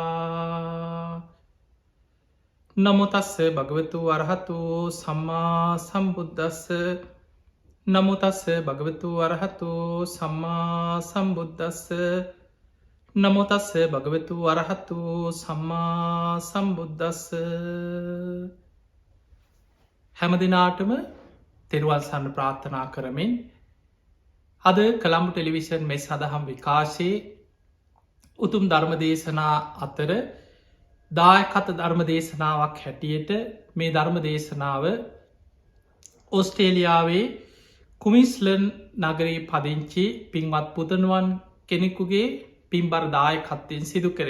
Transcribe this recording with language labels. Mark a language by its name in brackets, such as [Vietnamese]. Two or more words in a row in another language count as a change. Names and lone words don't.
[Pali] නමෝ තස්ස භගවතු වරහතු සම්මා සම්බුද්දස්ස නමෝ තස්ස භගවතු වරහතු සම්මා සම්බුද්දස්ස නමෝ තස්ස භගවතු වරහතු සම්මා සම්බුද්දස්ස [Sinhala] හැම දිනාටම තෙරුවන් සරණ ප්‍රාර්ථනා කරමින් අද කළම්බු ටෙලිවිෂන් මෙස් සදහම් විකාශයේ උතුම් ධර්ම දේශනා අතර දායකත ධර්ම දේශනාවක් හැටියට මේ ධර්ම දේශනාව ඔස්ට්‍රේලියාවේ කුමිස්ලන් නගරී පදිංචි පින්වත් පුතනුවන් කෙනෙකුගේ පින්බර දායකත්වයෙන් සිදු කරේ.